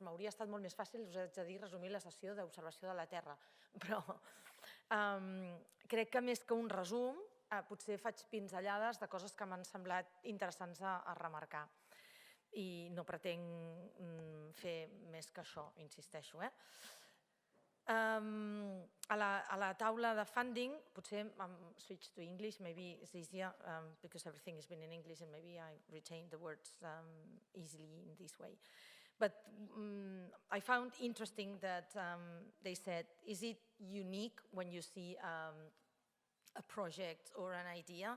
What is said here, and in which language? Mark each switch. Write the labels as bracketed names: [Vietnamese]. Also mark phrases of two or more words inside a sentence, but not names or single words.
[Catalan] M'hauria estat molt més fàcil, us haig de dir, resumir la sessió d'observació de la Terra, però crec que més que un resum, potser faig pinzellades de coses que m'han semblat interessants a remarcar. I no pretenc fer més que això, insisteixo. A la taula de [English] funding, potser switch to English, maybe it's easier because everything has been in English and maybe I retain the words easily in this way. But I found interesting that they said, is it unique when you see a project or an idea?